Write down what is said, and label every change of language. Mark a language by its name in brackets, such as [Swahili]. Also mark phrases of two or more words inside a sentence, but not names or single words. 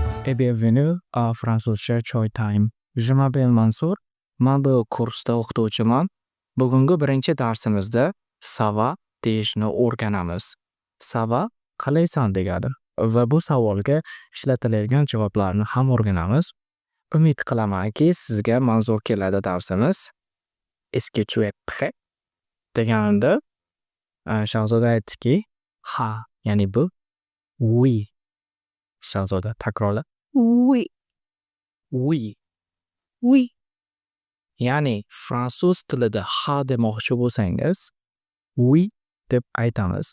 [French] et bienvenue à Fransuzcha Choy Time. Je m'appelle Mansur. [Uzbek] Men bu kursda o'qituvchiman. Bugungi birinchi darsimizda "Sava" deyishni o'rganamiz. "Sava" qalaysan degani va bu savolga ishlatiladigan javoblarni ham o'rganamiz. Umid qilamanki, sizga manzur keladi darsimiz. [French] Est-ce que tu es prêt? [Uzbek] Deganida, Shahzoda aytdiki, "Ha", ya'ni bu "Oui". Shahzoda takrorla. [French] Oui, "Oui". oui, [Uzbek] Ya'ni fransuz tilida ha demoqchi bo'lsangiz, oui deb aytamiz.